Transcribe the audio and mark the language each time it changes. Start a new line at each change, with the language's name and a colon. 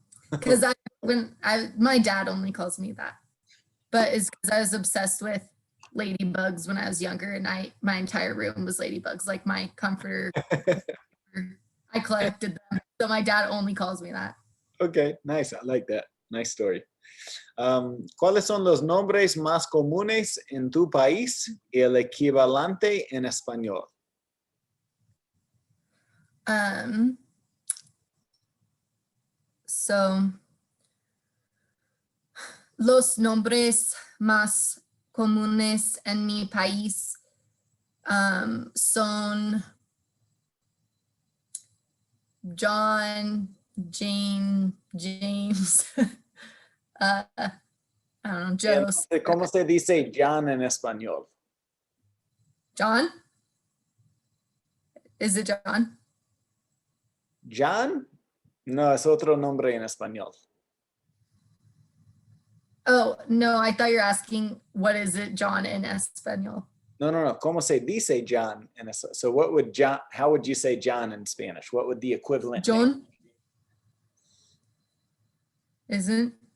English: Because my dad only calls me that. But it's because I was obsessed with ladybugs when I was younger, and my entire room was ladybugs, like my comforter. I collected them. So my dad only calls me that. Okay, nice. I like that. Nice story.
Spanish: ¿Cuáles son los nombres más comunes en tu país y el equivalente en español? So, los nombres más comunes en mi país son John, Jane, James,
English: I don't know,
Spanish: Joe. ¿Cómo se dice John en español?
English: John? Is it John? John?
Spanish: No, es otro nombre en español.
English: Oh, no, I thought you're asking what is it John in Espanol?
Spanish: No. ¿Cómo se dice John?
English: So what would John, how would you say John in Spanish? What would the equivalent be? John? Isn't?